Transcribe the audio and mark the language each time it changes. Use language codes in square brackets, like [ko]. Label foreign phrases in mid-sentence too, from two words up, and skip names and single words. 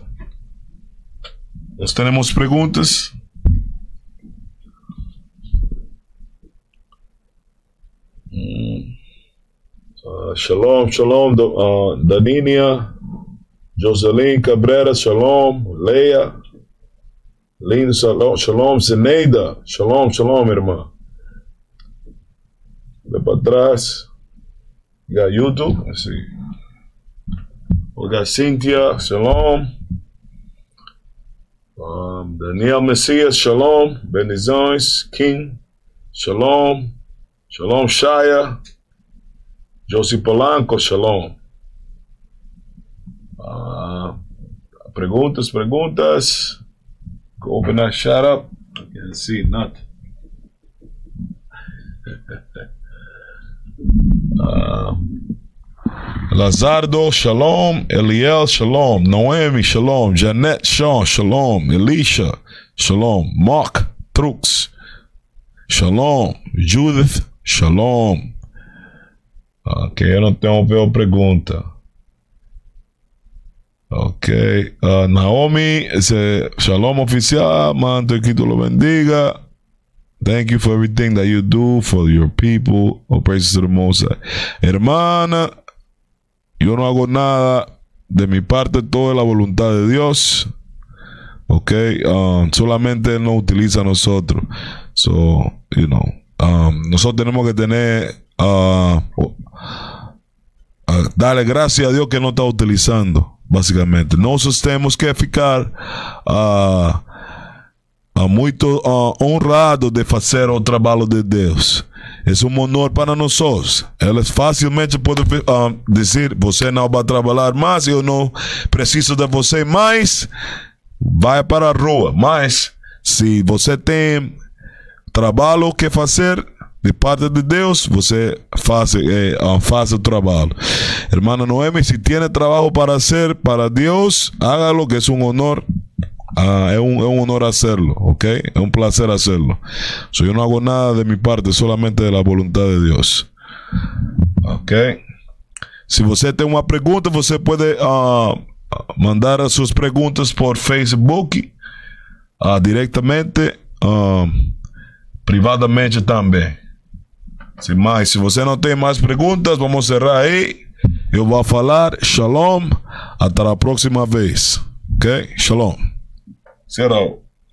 [pt] Nós temos perguntas? Shalom, Danínia, Jocelyn Cabrera, shalom, Leia, lindo, shalom, Zeneida, shalom, irmã. Vai para trás. YouTube, assim. Olga Cíntia, shalom. Daniel Messias, shalom. Bendições, King, shalom. Shalom, Shaya. Josie Polanco, shalom. Perguntas. [en] Go open that shut up. I can't see nothing. [pt] Lazardo, shalom. Eliel, shalom. Noemi, shalom. Janet, shalom. Elisha, shalom. Mark, Trux, shalom. Judith, shalom. Ok, eu não tenho uma pergunta. [es] Ok, Naomi, shalom oficial, manto que tu lo bendiga. [en] Thank you for everything that you do for your people. Oh, praise to the Most High. [es] Hermana, yo no hago nada. De mi parte, todo es la voluntad de Dios. Ok, solamente Él nos utiliza a nosotros. So, nosotros tenemos que tener, darle gracias a Dios que nos está utilizando, básicamente. Nosotros tenemos que [pt] ficar muito honrado de fazer o trabalho de Deus. É honor para nós. Eles facilmente podem dizer: você não vai trabalhar mais, eu não preciso de você mais, vai para a rua. Mas se você tem trabalho que fazer de parte de Deus, você faz o trabalho. Hermana Noemi, se tem trabalho para hacer para Deus, hágalo, que é honor. [es] É un honor hacerlo, ¿ok? Es un placer hacerlo. Yo no hago nada de mi parte, solamente de la voluntad de Dios. ¿Ok? [pt] Si você tem uma pergunta, você pode mandar as suas perguntas por Facebook, diretamente, privadamente também. Se você não tem mais perguntas, vamos cerrar aí. Eu vou falar shalom. Até a próxima vez. Ok? Shalom. Zero.